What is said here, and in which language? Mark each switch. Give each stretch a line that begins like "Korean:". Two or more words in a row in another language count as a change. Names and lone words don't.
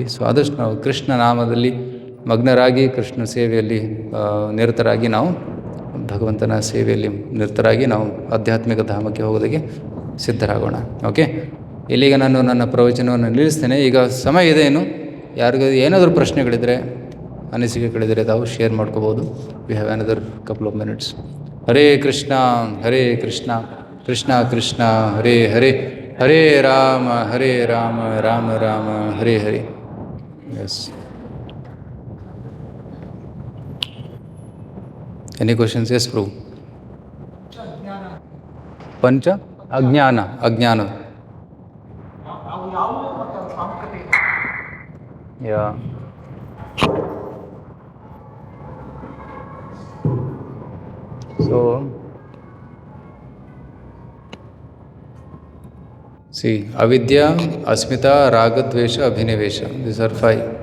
Kannada: ಸೊ ಆದಷ್ಟು ನಾವು ಕೃಷ್ಣ ನಾಮದಲ್ಲಿ ಮಗ್ನರಾಗಿ ಕೃಷ್ಣ ಸೇವೆಯಲ್ಲಿ ನಿರತರಾಗಿ ನಾವು ಭಗವಂತನ ಸೇವೆಯಲ್ಲಿ ನಿರತರಾಗಿ ನಾವು ಆಧ್ಯಾತ್ಮಿಕ ಧಾಮಕ್ಕೆ ಹೋಗೋದಕ್ಕೆ ಸಿದ್ಧರಾಗೋಣ. ಓಕೆ, ಇಲ್ಲಿಗ ನಾನು ನನ್ನ ಪ್ರವಚನವನ್ನು ನಿಲ್ಲಿಸ್ತೇನೆ. ಈಗ ಸಮಯ ಇದೆ, ಏನು ಯಾರಿಗೂ ಏನಾದರೂ ಪ್ರಶ್ನೆಗಳಿದ್ದರೆ ಅನಿಸಿಕೆಗಳಿದ್ದರೆ ತಾವು ಶೇರ್ ಮಾಡ್ಕೋಬೋದು.
English: We have another couple of minutes.
Sanskrit: ಹರೇ ಕೃಷ್ಣ ಹರೇ ಕೃಷ್ಣ ಕೃಷ್ಣ ಕೃಷ್ಣ ಹರೇ ಹರೇ, ಹರೇ ರಾಮ ರಾಮ ರಾಮ ಹರೇ ಹರೇ.
English: Yes, any questions? Yes prabhu.
Kannada: ಪಂಚ ಅಜ್ಞಾನ ಯಾ
English: So, see,
Sanskrit: अविद्या, अस्मिता, राग, द्वेष, अभिनिवेश.
English: These are 5.